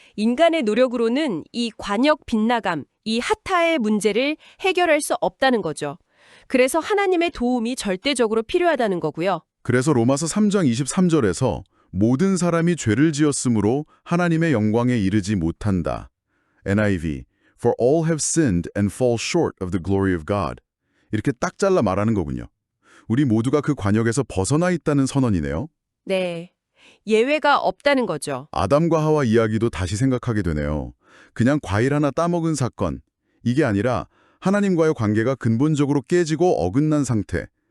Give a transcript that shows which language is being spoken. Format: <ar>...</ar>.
<ko>인간의 노력으로는 이 관역 빗나감, 이 하타의 문제를 해결할 수 없다는 거죠. 그래서 하나님의 도움이 절대적으로 필요하다는 거고요. 그래서 로마서 3장 23절에서 모든 사람이 죄를 지었으므로 하나님의 영광에 이르지 못한다.</ko> <en>NIV, For all have sinned and fall short of the glory of God.</en> <ko>이렇게 딱 잘라 말하는 거군요. 우리 모두가 그 관역에서 벗어나 있다는 선언이네요. 네. 예외가 없다는 거죠. 아담과 하와 이야기도 다시 생각하게 되네요. 그냥 과일 하나 따먹은 사건. 이게 아니라 하나님과의 관계가 근본적으로 깨지고 어긋난 상태.</ko>